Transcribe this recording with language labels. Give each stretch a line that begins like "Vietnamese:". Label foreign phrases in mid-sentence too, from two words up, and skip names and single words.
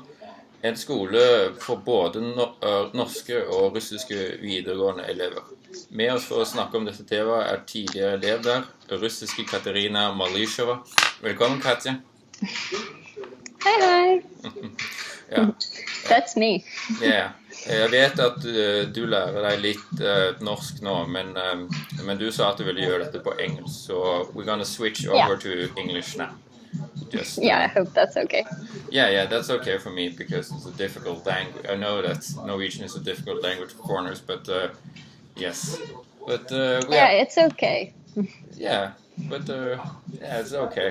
Norwegian: En skole for både norske og russiske videregående elever. Med oss for å snakke om dette temaet er tidligere elev der, russiske Katerina Malysheva. Velkommen, Katja.
English: Hi.
Norwegian: Ja.
English: That's me. Yeah.
Norwegian: Jeg vet at du lærer deg litt norsk nå, men du sa at du ville gjøre dette på engelsk,
English: so we're gonna switch over to English now. Just, I hope that's okay. Yeah, that's okay for me because it's a difficult language. I know that Norwegian is a difficult language for foreigners, but yes. But it's okay. Yeah, but it's okay.